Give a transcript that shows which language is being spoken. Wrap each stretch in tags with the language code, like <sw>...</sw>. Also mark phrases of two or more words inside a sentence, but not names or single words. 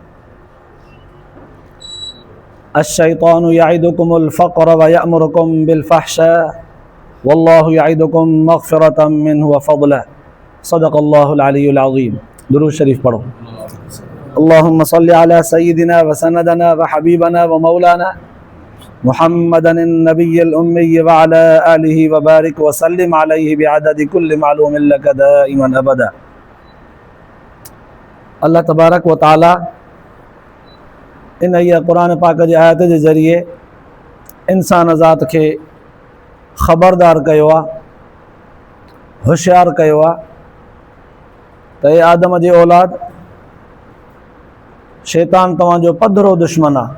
<ar>الشيطان يعدكم الفقر ويأمركم بالفحشاء والله يعدكم مغفرة منه وفضلا صدق الله العلي العظيم</ar> <ur>درود شريف پڑھو</ur> <ar>اللهم صل على سيدنا وسندنا وحبيبنا ومولانا محمد النبي الأمي وعلى آله وبارك وسلم عليه بعدد كل معلوم لك دائما أبدا.</ar> <sd>अल्लाह तबारक व ताला इन क़ुरान पाक जी आयत जे ज़रिए इंसान ज़ात खे ख़बरदार कयो आहे, होशियार कयो आहे त हे आदम जी औलाद, शैतान तव्हांजो पधरो दुश्मन आहे।</sd>